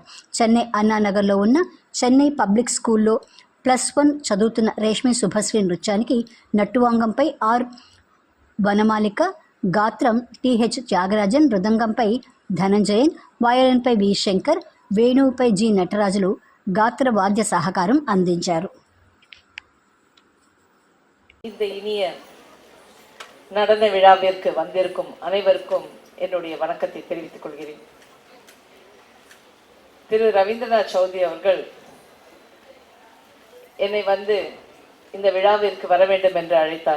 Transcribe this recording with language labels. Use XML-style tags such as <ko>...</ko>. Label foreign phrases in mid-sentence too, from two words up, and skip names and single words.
<te>చెన్నై అన్నానగర్లో ఉన్న చెన్నై పబ్లిక్ స్కూల్లో +1 చదువుతున్న రేష్మి శుభశ్రీ నృత్యానికి నట్టువాంగంపై ఆర్ వనమాలిక, గాత్రం టిహెచ్ త్యాగరాజన్, మృదంగంపై ధనంజయన్, వయలిన్పై వి శంకర్, వేణువుపై జి నటరాజులు గాత్ర వాద్య సహకారం అందించారు.</te> <ta>இந்த இனிய நடன விழாவிற்கு வந்திருக்கும் அனைவருக்கும் என்னுடைய வணக்கத்தை தெரிவித்துக் கொள்கிறேன். திரு ரவீந்திரநாத் சௌத்ரி அவர்கள் என்னை இந்த விழாவிற்கு வர வேண்டும் என்று அழைத்தார்.</ta>